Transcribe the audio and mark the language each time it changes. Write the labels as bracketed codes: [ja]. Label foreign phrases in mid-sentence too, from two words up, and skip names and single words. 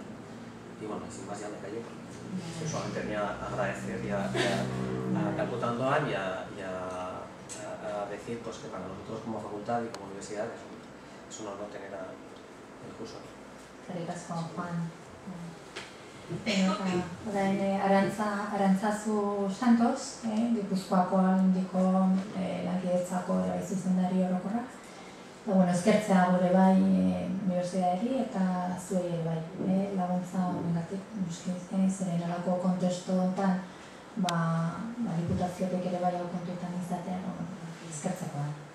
[es] Y bueno, sin más ya me callo, porque solamente venía a agradecer a Calcuta Ondoan y a decir pues, que para nosotros como facultad y como universidad es un honor tener el curso aquí. Juan. [eu] Arantzazu Santos, Gipuzkoako Aldundiko Lankidetzako zuzendari orokorra. Eskertzea gure bai unibertsitateari eta zuei ere bai laguntza honengatik, zeren halako kontestu honetan diputaziotik ere bai hau kontuetan izatea eskertzekoa.